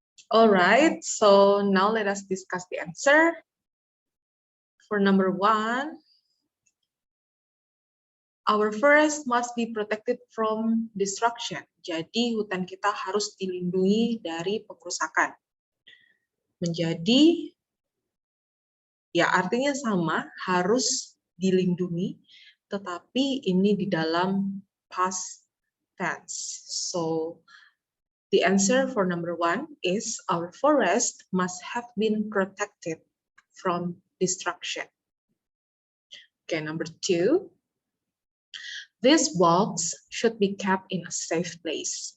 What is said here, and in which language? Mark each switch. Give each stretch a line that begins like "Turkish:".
English: All right, so now let us discuss the answer. For number 1, our forest must be protected from destruction.
Indonesian: Jadi hutan kita harus dilindungi dari pengrusakan. Menjadi, ya artinya sama, harus dilindungi, tetapi ini di dalam past tense.
English: So the answer for number 1 is our forest must have been protected from destruction. Okay, number 2. This box should be kept in a safe place.